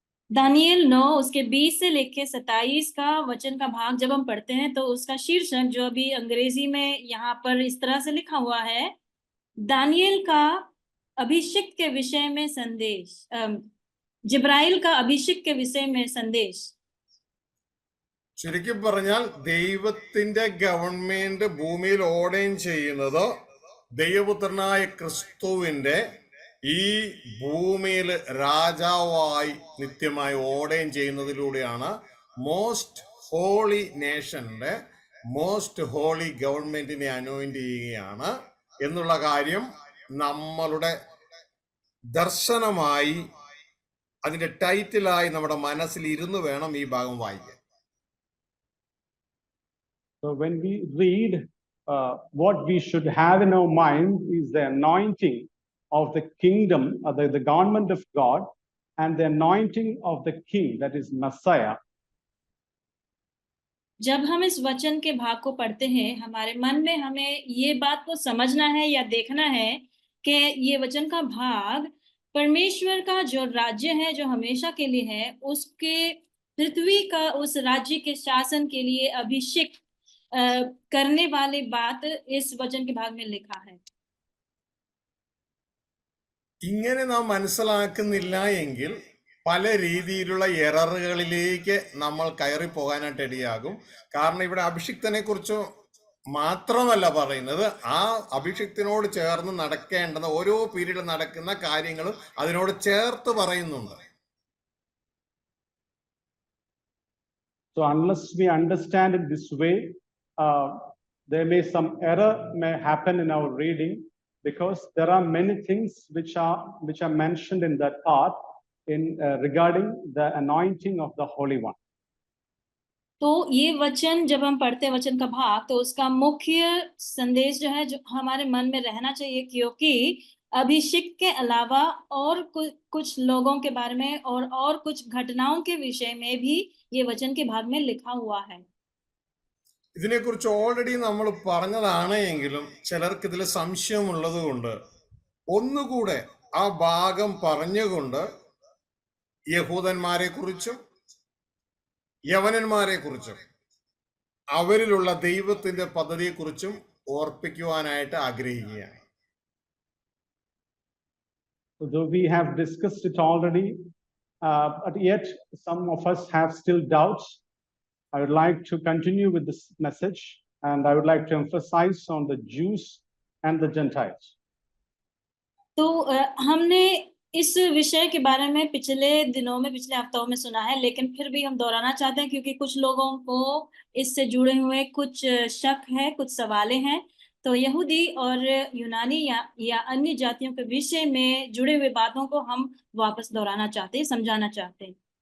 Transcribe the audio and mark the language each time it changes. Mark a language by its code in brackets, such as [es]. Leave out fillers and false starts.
[hi] Daniel 9 उसके 20 से लेके 27 का वचन का भाग जब हम पढ़ते हैं तो उसका शीर्षक जो अभी अंग्रेजी में यहाँ पर इस तरह से लिखा हुआ है, दानियल का अभिषेक के विषय में संदेश, जिब्राइल का अभिषेक के विषय में संदेश. [ml] ചുരുക്കി പറഞ്ഞാൽ ദൈവത്തിന്റെ ഗവൺമെന്റ് ഭൂമിയിൽ ഓർഡൈൻ ചെയ്യുന്നത് ദൈവപുത്രനായ ക്രിസ്തുവിന്റെ ഈ ഭൂമിയിൽ രാജാവായി നിത്യമായി ordain ചെയ്യുന്നതിലൂടെയാണ് [en] most holy നേഷന്റെ most holy ഗവൺമെന്റിനെ anoint [ml] ചെയ്യുകയാണ് എന്നുള്ള കാര്യം നമ്മളുടെ ദർശനമായി, അതിന്റെ ടൈറ്റിലായി നമ്മുടെ മനസ്സിൽ ഇരുന്ന് വേണം ഈ ഭാഗം വായിക്കാൻ. [en] So when we read, what we should have in our mind is the anointing of the kingdom, the government of God, and the anointing of the king, that is Messiah. [hi] जब हम इस वचन के भाग को पढ़ते हैं, हमारे मन में हमें ये बात को समझना है या देखना है कि ये वचन का भाग परमेश्वर का जो राज्य है, जो हमेशा के लिए है, उसके पृथ्वी का उस राज्य के शासन के लिए अभिषेक करने वाली बात इस वचन के भाग में लिखा है. [ml] ഇങ്ങനെ നാം മനസ്സിലാക്കുന്നില്ല എങ്കിൽ പല രീതിയിലുള്ള എററുകളിലേക്ക് നമ്മൾ കയറി പോകാനായിട്ട് ഇടയാകും. കാരണം ഇവിടെ അഭിഷിക്തനെ കുറിച്ച് മാത്രമല്ല പറയുന്നത്, ആ അഭിഷിക്തനോട് ചേർന്ന് നടക്കേണ്ടുന്ന ഓരോ പീരീഡിൽ നടക്കുന്ന കാര്യങ്ങളും അതിനോട് ചേർത്ത് പറയുന്നുണ്ട്. [en] So unless we understand it this way, there may some error may happen in our reading, because there are many things which are mentioned in that part in regarding the anointing of the Holy One. [hi] तो ये वचन जब हम पढ़ते हैं वचन का भाग, तो उसका मुख्य संदेश जो है, जो हमारे मन में रहना चाहिए, क्योंकि अभिषेक के अलावा और कुछ लोगों के बारे में और कुछ घटनाओं के विषय में भी ये वचन के भाग में लिखा हुआ है. [ml] ഇതിനെക്കുറിച്ച് ഓൾറെഡി നമ്മൾ പറഞ്ഞതാണ് എങ്കിലും ചിലർക്ക് ഇതിൽ സംശയമുള്ളത് കൊണ്ട് ഒന്നുകൂടെ ആ ഭാഗം പറഞ്ഞുകൊണ്ട് യഹൂദന്മാരെ കുറിച്ചും യവനന്മാരെ കുറിച്ചും അവരിലുള്ള ദൈവത്തിന്റെ പദ്ധതിയെക്കുറിച്ചും ഓർപ്പിക്കുവാനായിട്ട് ആഗ്രഹിക്കുകയാണ്. [en] Though we have discussed it already, but yet some of us have still doubts, I would like to continue with this message, and I would like to emphasize on the Jews and the Gentiles. [hi] तो हमने इस विषय के बारे में पिछले दिनों में, पिछले हफ्तों में सुना है, लेकिन फिर भी हम दोहराना चाहते हैं, क्योंकि कुछ लोगों को इससे जुड़े हुए कुछ शक है, कुछ सवालें हैं. तो यहूदी और यूनानी या अन्य जातियों के विषय में जुड़े हुए बातों को हम वापस दोहराना चाहते हैं, समझाना चाहते हैं.